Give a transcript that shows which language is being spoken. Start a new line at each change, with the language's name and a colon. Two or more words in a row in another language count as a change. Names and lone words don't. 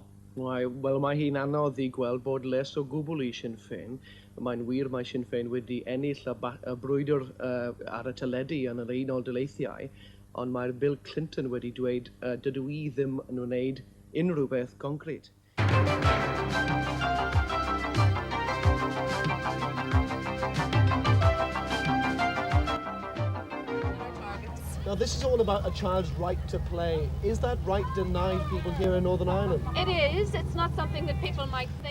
Welsh: Wel, mae hi'n anodd i gweld bod les o gwbl i Sinn Féin. Mae'n wir mae Sinn Féin wedi ennill y brwydr ar y teledu yn yr Unol Daleithiau, ond mae'r Bill Clinton wedi dweud dydw i ddim yn wneud unrhyw beth concret.
English: Now, this is all about a child's right to play. Is that right denied people here in Northern Ireland? It is. It's not something that people might think.